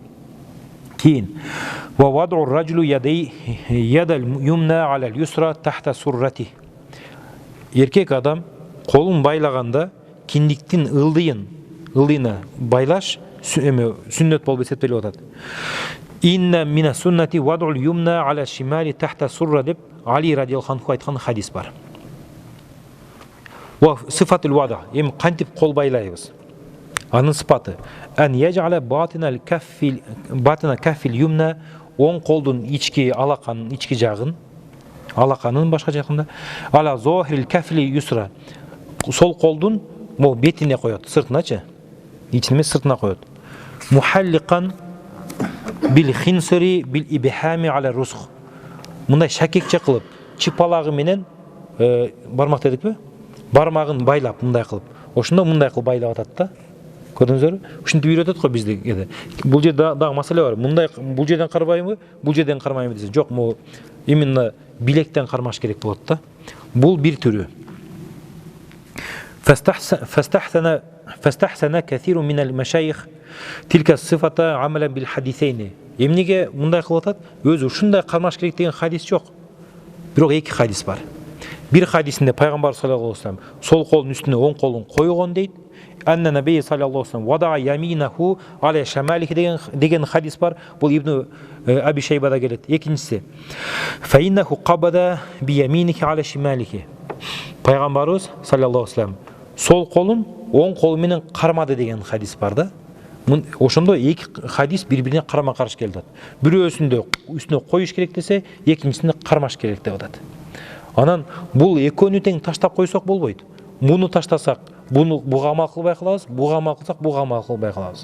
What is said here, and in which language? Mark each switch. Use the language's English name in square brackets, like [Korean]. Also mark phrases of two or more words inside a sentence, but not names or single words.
[Arabic] Кийин ووضع الرجل اليد اليمنى على اليسرى تحت السرة. [Kyrgyz] Эркек адам колун байлаганда киндиктин ылдыйына байлаш сүннөт болуп эсептелип атат. [Arabic] إن من السنة وضع اليمنى على الشمال تحت السرة [Kyrgyz] деп Али [Arabic] رضي الله عنه [Kyrgyz] айткан хадис бар. [Arabic] وصفة الوضع, [Kyrgyz] эми кантип кол байлайбыз? Анын сыпаты [Arabic] أن يجعل باطن الكف اليمنى, [Kyrgyz] оң колдун ички алаканын ички жагын, алаканын башкача айтканда [Arabic] على ظاهر الكف اليسرى, [Kyrgyz] сол колдун бетине коёт, сыртыначы, ичине эмес сыртына коёт. [Arabic] محلقا بالخنصر بالإبهام على الرسغ. [Kyrgyz] Мындай шакекче кылып, чипалагы менен бармак дедикпи? Бармагын байлап мындай кылып. Ошондо мындай кылып байлап атат да. Көрдүңүзбү? Ушинтип үйрөтөт го бизди. Бул жерде дагы маселе бар. Мындай бул жерден карбаймбы? Бул жерден кармаймбы десе, жок, именно билектен кармаш керек болот да. Бул бир түрү. [Arabic] فاستحسن كثير من المشايخ تلك الصفة عملا بالحديثين. [Kyrgyz] Эмнеге мындай кылып атат? Өзү ушундай кармаш керек деген хадис жок. Бирок эки хадис бар. Бир хадисинде пайгамбар [Arabic] صلى الله عليه وسلم [Kyrgyz] сол колдун үстүнө оң колун койгон дейт. [Arabic] أن النبي صلى الله عليه وسلم وضع يمينه على شماله [Kyrgyz] деген хадис бар. Бул Ибн Аби Шайбада келет. [Arabic] Экинчиси فإنه قبض بيمينه على شماله. [Kyrgyz] пайғамбарыбыз [Arabic] صلى الله عليه وسلم [Kyrgyz] сол қолын оң қолыменен қармады деген хадис бар да. Ошондо эки хадис бири-бирине карама-каршы келип атат. Бирөөсүндө үстүнө коюш керек десе, экинчисинде кармаш керек деп атат. Анан бул экөөнү тең таштап койсок болбойт. Муну таштасак, буга амал кылбай калабыз, буга амал кылсак, буга амал кылбай калабыз.